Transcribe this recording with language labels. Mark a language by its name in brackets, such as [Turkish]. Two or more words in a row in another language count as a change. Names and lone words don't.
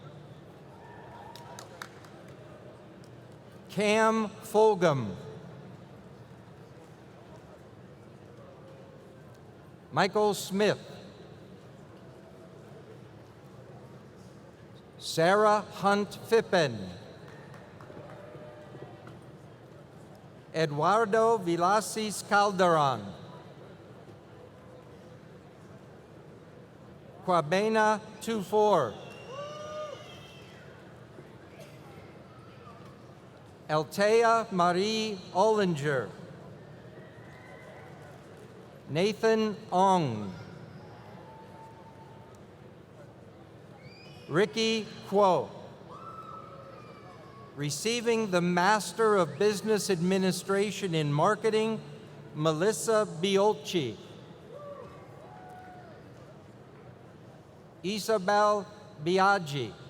[English] Cam Fulgham. Michael Smith. Sarah Hunt Fippen. Eduardo Vilasis Calderon. Kwabena Tufor. Altea Marie Ollinger. Nathan Ong. Ricky Kuo. Receiving the Master of Business Administration in Marketing, Melissa Biolci. Isabel Biaggi.